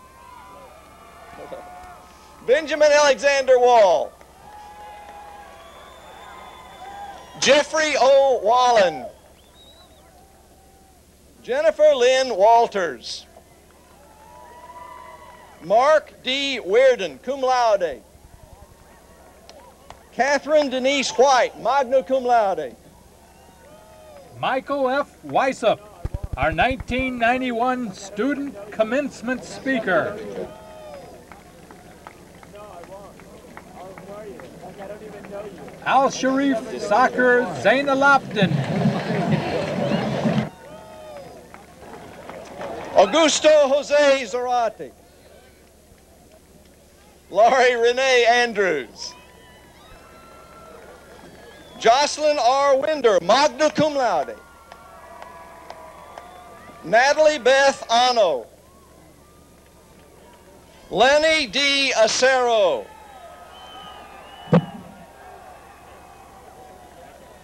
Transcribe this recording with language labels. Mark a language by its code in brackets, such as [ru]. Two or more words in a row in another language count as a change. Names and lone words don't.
[en] Benjamin Alexander Wall. Jeffrey O. Wallen. Jennifer Lynn Walters. Mark D. Weirden, [la] cum laude. [en] Catherine Denise White, [la] magna cum laude. [en] Michael F. Weisup, our 1991 student commencement speaker. Al Sharif Sakir Zainalabdin. Augusto Jose Zarate. Laurie Renee Andrews. Jocelyn R. Winder, [la] magna cum laude. [en] Natalie Beth Ano. Lenny D. Acero.